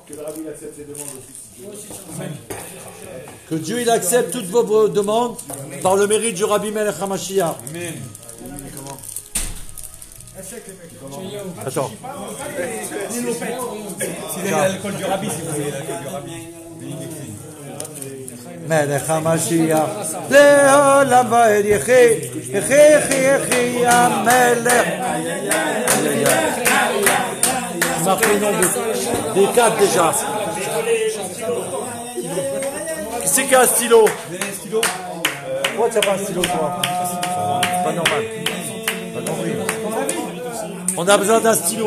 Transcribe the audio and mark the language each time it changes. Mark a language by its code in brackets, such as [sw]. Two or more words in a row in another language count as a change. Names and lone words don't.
[fr] Que le rabbi accepte ses demandes aussi. Que Dieu il accepte toutes vos demandes par le mérite du Rabbi Melech HaMashiach. Amen. Attends. C'est l'alcool du rabbi, si vous voulez, l'alcool du rabbi. Bénédictine. [he] מלך המשיח לעולם ועד יחי מלך. [fr] Il m'a pris le nom des 4 déjà. Qui c'est qui a un stylo? Pourquoi tu n'as pas un stylo toi? C'est pas normal. Pas compris. On a besoin d'un stylo.